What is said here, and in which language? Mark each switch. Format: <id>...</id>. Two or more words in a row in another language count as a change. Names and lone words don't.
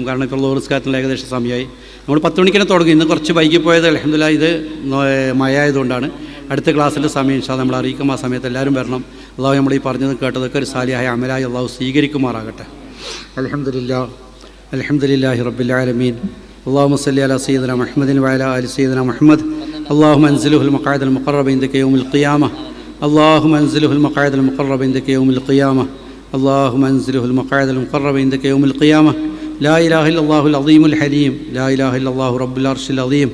<ml>കാരണം ഇപ്പോൾ ലോറിസ്കാരത്തിനുള്ള ഏകദേശം സമയമായി. നമ്മൾ 10 മണിക്ക് തന്നെ തുടങ്ങി. ഇന്ന് കുറച്ച് വൈകിപ്പോയത് അൽഹംദുലില്ലാ ഇത് മഴ ആയതുകൊണ്ടാണ്. അടുത്ത ക്ലാസ്സിൻ്റെ സമയം</ml> <ar>إن شاء الله</ar> <ml>നമ്മൾ അറിയിക്കും. ആ സമയത്ത് എല്ലാവരും വരണം. അള്ളാഹു നമ്മൾ ഈ പറഞ്ഞത് കേട്ടതൊക്കെ ഒരു സാലിഹായ അമലായി അള്ളാഹു സ്വീകരിക്കുമാറാകട്ടെ.</ml> <ar>الحمد لله رب العالمين. اللهم صل على سيدنا محمد وعلى آل سيدنا محمد. اللهم انزله المقعد المقرب عندك يوم القيامة. اللهم انزله المقعد المقرب عندك يوم القيامة. اللهم انزله المقعد المقرب عندك يوم القيامة. لا إله إلا الله العظيم الحليم. لا إله إلا الله رب العرش العظيم.</ar>